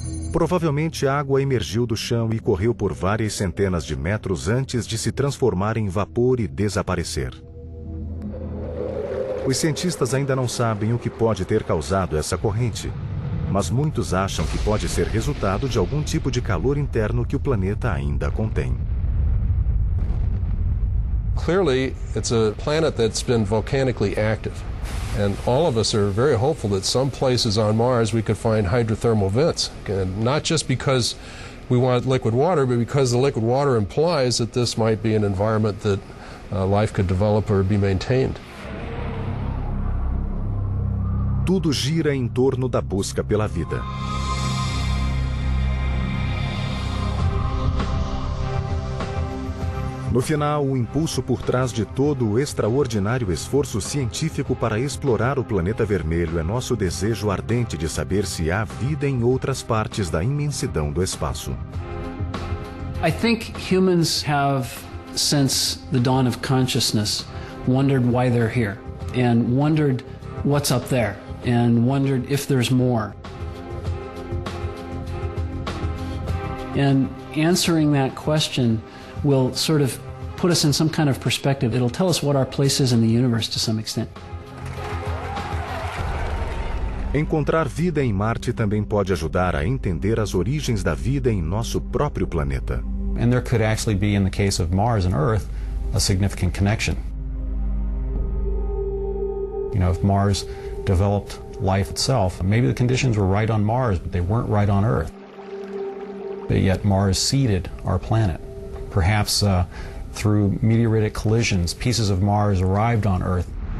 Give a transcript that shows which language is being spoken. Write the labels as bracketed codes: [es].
[pt] Provavelmente a água emergiu do chão e correu por várias centenas de metros antes de se transformar em vapor e desaparecer. Os cientistas ainda não sabem o que pode ter causado essa corrente, mas muitos acham que pode ser resultado de algum tipo de calor interno que o planeta ainda contém. [en] Clearly, it's a planet that's been volcanically active, and all of us are very hopeful that some places on Mars we could find hydrothermal vents, and not just because we want liquid water, but because the liquid water implies that this might be an environment that life could develop or be maintained. [pt] Tudo gira em torno da busca pela vida. No final, o impulso por trás de todo o extraordinário esforço científico para explorar o planeta vermelho é nosso desejo ardente de saber se há vida em outras partes da imensidão do espaço. [en] I think humans have, since the dawn of consciousness, wondered why they're here and wondered what's up there. And wondered if there's more. And answering that question will sort of put us in some kind of perspective. It'll tell us what our place is in the universe to some extent. [pt] Encontrar vida em Marte também pode ajudar a entender as origens da vida em nosso próprio planeta. [en] And there could actually be, in the case of Mars and Earth, a significant connection. You know, if Mars developed life itself. Maybe the conditions were right on Mars, but they weren't right on Earth. But yet Mars seeded our planet. Perhaps through meteoritic collisions, pieces of Mars arrived on Earth.